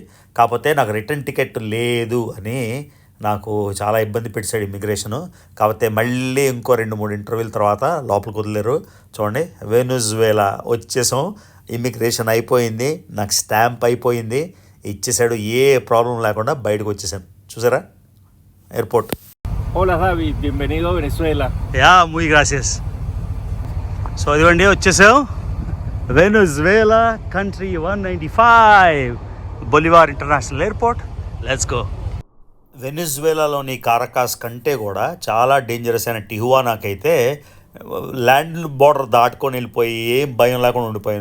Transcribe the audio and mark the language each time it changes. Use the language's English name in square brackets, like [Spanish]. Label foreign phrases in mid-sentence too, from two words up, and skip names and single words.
[Telugu] కాకపోతే నాకు [English] return ticket [Telugu] లేదు అని నాకు చాలా ఇబ్బంది పెట్టాడు ఇమిగ్రేషను. కాకపోతే మళ్ళీ ఇంకో 2-3 ఇంటర్వ్యూల తర్వాత లోపలికి వదిలేరు. చూడండి వెనిజువేలా వచ్చేసాం. ఇమిగ్రేషన్ అయిపోయింది, నాకు స్టాంప్ అయిపోయింది, ఇచ్చేసాడు. ఏ ప్రాబ్లం లేకుండా బయటకు వచ్చేసాను. చూసారా ఎయిర్పోర్ట్. [Spanish] Hola David, bienvenido a Venezuela. యా, muy gracias. [Telugu] సో ఇదిగోండి వచ్చేసాం. [English] Venezuela country 195 Bolívar International Airport. let's go. [Telugu] వెనిజువేలాలోని కారకాస్ కంటే కూడా చాలా డేంజరస్ అయిన టిహువానాకైతే [English] land border [Telugu] దాటుకొని వెళ్ళిపోయి ఏం భయం లేకుండా ఉండిపోయాను.